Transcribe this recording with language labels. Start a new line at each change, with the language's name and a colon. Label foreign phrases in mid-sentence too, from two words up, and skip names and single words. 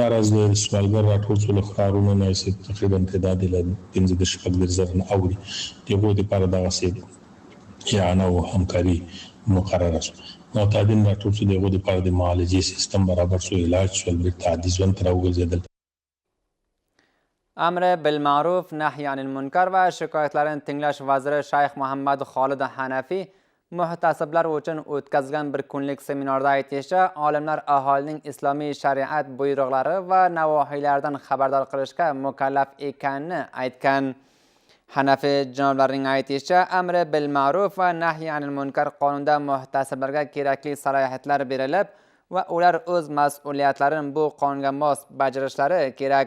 Pashto: همداراز د سوالګر راټول شوو ښارونو نه چې تقریبا تعداد یې له 15-16 نه اوړي، د هغو دپاره دغسې اعانه او همکاري مقرره شوه. معتادین راټول شو، د هغو دپاره د معالجې سیستم برابر شو، علاج شول، بېرته عادي ژوند ته راوګرځېدل.
Arabic: امر بالمعروف نهی عن المنکر
Uzbek: و şikayetlerin tinlash vaziri Şeyh Muhammed Khalid Hanafi muhtasiblar uchun o'tkazilgan bir kunlik seminarda aytishicha, olimlar aholining islomiy shariat buyruqlari va navohiylardan xabardor qilishga mukallaf ekanini aytgan. Hanafi janoblarining aytishicha,
Arabic: أمر بالمعروف و نهي عن المنكر
Uzbek: qonunda muhtasiblarga kerakli salohiyatlar berilib va ular o'z mas'uliyatlarini bu qonunga mos bajarishlari kerak.